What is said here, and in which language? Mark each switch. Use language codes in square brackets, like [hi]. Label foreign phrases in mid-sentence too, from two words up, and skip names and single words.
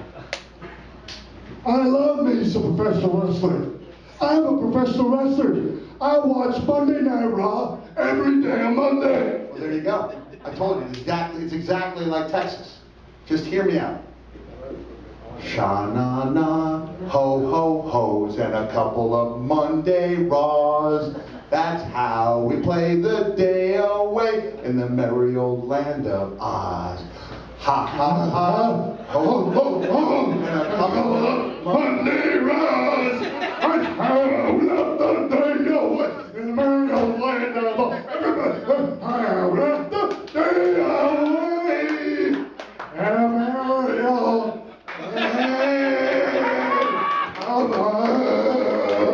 [en] I love me some professional wrestling. I'm a professional wrestler. I watch Monday Night Raw every damn Monday. Well, there you go. I told you, it's exactly like Texas. Just hear me out. Sha-na-na, ho-ho-hos, and a couple of Monday Raws. That's how we play the day away in the merry old land of Oz. Ha ha ha, ho ho ho, and a couple of Monday Raws. That's how I left the day away in the merry old land of Oz. I left the day away in the merry old land of Oz.